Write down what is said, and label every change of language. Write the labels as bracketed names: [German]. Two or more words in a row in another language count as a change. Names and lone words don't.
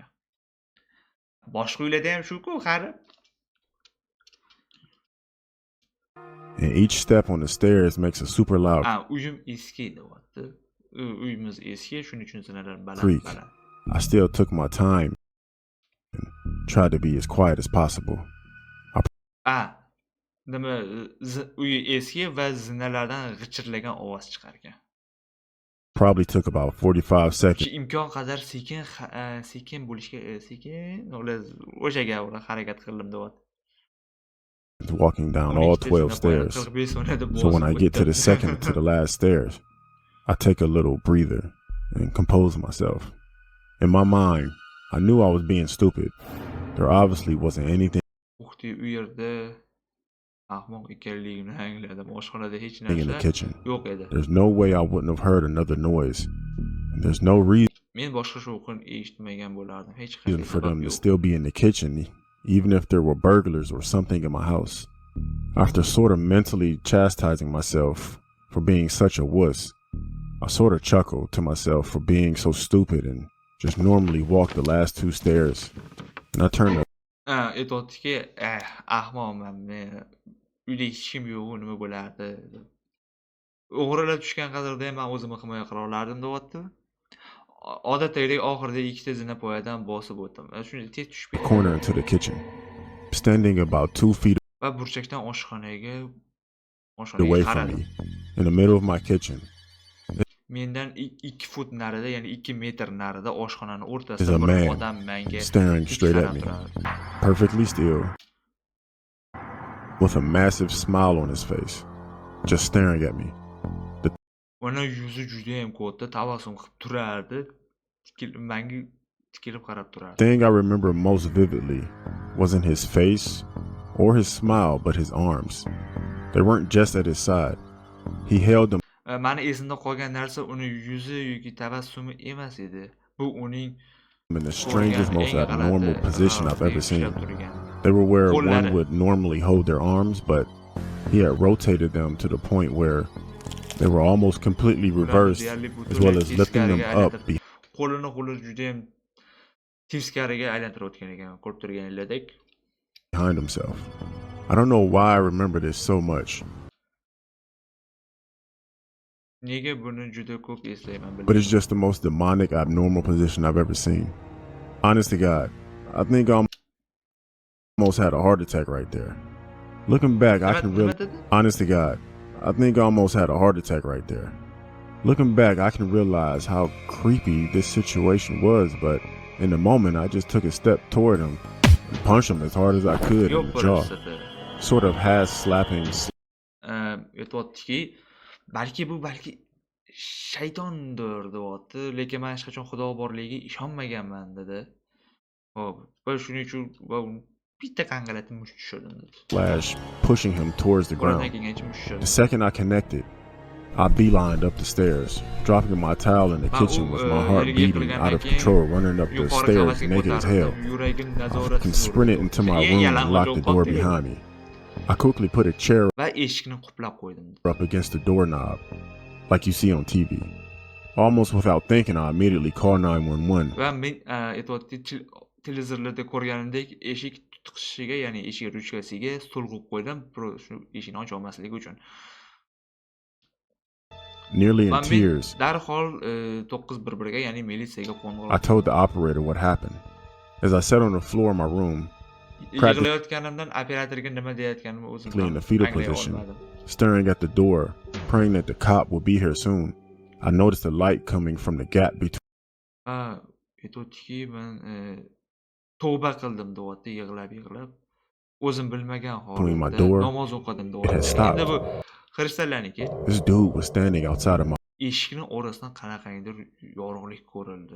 [Uzbek] Boshqa uylarda ham shu-ku, qari. [English] And each step on the stairs makes a super loud [Uzbek] Uyim eski, deyapti. Uyimiz eski, shuning uchun zinalar [English] creak. [Uzbek] baland. [English] I still took my time and tried to be as quiet as possible. [Uzbek] Nima uyi eski va zinalardan g'ichirlagan ovoz chiqargan. [English] Probably took about 45 seconds [Uzbek] Imkon qadar sekin bo'lishga o'sha gapga harakat qildim, deyapti. [English] walking down all 12 stairs. So when I get to the second to the last stairs, I take a little breather and compose myself. In my mind, I knew I was being stupid. There obviously wasn't anything [Uzbek] u yerda ahmoq ekanligimni angladim. Oshxonada hech [English] in the [Uzbek] narsa [English] kitchen. [Uzbek] yo'q edi. [English] There's no way I wouldn't have heard another noise. And there's no [Uzbek] Men boshqa shovqin eshitmagan bo'lardim. Hech [English] reason [Uzbek] qanday [English] for them [Uzbek] sabab [English] to [Uzbek] yo'q. [English] still be in the kitchen, even if there were burglars or something in my house. After sort of mentally chastising myself for being such a wuss, I sort of chuckled to myself for being so stupid and just normally walked the last 2 stairs. And I turned up. [Uzbek] Aytayotki, ahmoqman men. Uyda hech kim yo'q, nima bo'lardi? O'g'rilar tushgan qadarda ham men o'zimni himoya qila olardim, deyapti. Odatdagidek oxirida 2 ta zinapoyadan bosib o'tdim. Shunday tez tushib [English] Corner into the kitchen. Standing about 2 feet [Uzbek] va burchakdan oshxonaga [English] away from [Uzbek] qaradim. [English] me, in the middle of my kitchen, [Uzbek] Mendan 2 fut narida, ya'ni 2 metr narida oshxonani [English] is [Uzbek] o'rtasida [English] a [Uzbek] bir [English] man [Uzbek] odam menga [English] staring [Uzbek] tik [English] straight at [Uzbek] qarab [English] me, [Uzbek] turardi. [English] perfectly still, with a massive smile on his face, just staring at me. [Uzbek] Uni yuzi juda ham katta, tabassum qilib turardi. Menga tikilib qarab turardi. [English] The thing I remember most vividly wasn't his face or his smile, but his arms. They weren't just at his side. He held them [Uzbek] Mani esimda qolgan narsa uni yuzi yoki tabassumi emas edi. Bu uning [English] in the strangest, most abnormal position I've ever seen. [Uzbek] turgan. [English] They were where [Uzbek] Qo'llari. [English] one would normally hold their arms, but he had rotated them to the point where they were almost completely reversed, as well as lifting them up [Uzbek] Qo'lini juda ham teskariga aylantirayotgan ekan, ko'rib turganinglardek. [English] behind himself. I don't know why I remember this so much, [Uzbek] Nega buni juda ko'p eslayman [English] but it's [Uzbek] bilmayman. [English] just the most demonic, abnormal position I've ever seen. Honest to God, I think I almost had a heart attack right there. Looking back, I can really, honest to God, I think I almost had a heart attack right there. Looking back, I can realize how creepy this situation was, but in the moment, I just took a step toward him and punched him as hard as I could in the jaw, sort of half slapping. [Uzbek] Aytayaptiki, balki shaytondir deyapti, lekin men hech qachon Xudo borligiga ishonmaganman dedi. Xo'p, va shuning uchun bitta qangalatib mush tushirdim dedi. [English] Slash pushing him towards the ground. The second I connected, I beelined up the stairs, dropping my towel in the kitchen with my heart beating out of control, running up the stairs naked as hell. I sprinted into my room and locked the door behind me. I quickly put a chair [Uzbek] va eshikni quplab qo'ydim. [English] up against the doorknob, like you see on TV. Almost without thinking, I immediately called 911. [Uzbek] Va men televizorlarda ko'rganimdek eshik tutqishiga, ya'ni eshik ruchkasiga stul qo'yib qo'ydim, shu eshikni ocha olmasligi uchun. [English] Nearly in tears, [Uzbek] darhol 911 ga, ya'ni militsiyaga qo'ng'iroq. [English] I told the operator what happened. As I sat on the floor of my room, [Uzbek] yig'layotganimdan operatorga nima deyotganimni o'zim [English] in the fetal position, staring at the door, praying that the cop would be here soon, I noticed a light coming from the gap between. [Uzbek] Aytayaptiki, men tavba qildim deyapti, yig'lab. O'zim bilmagan holatda namoz o'qidim deyapti. Endi bu xristianlarniki. [English] This dude was standing outside of my [Uzbek] eshikni orasidan qanaqangidir yorug'lik ko'rildi.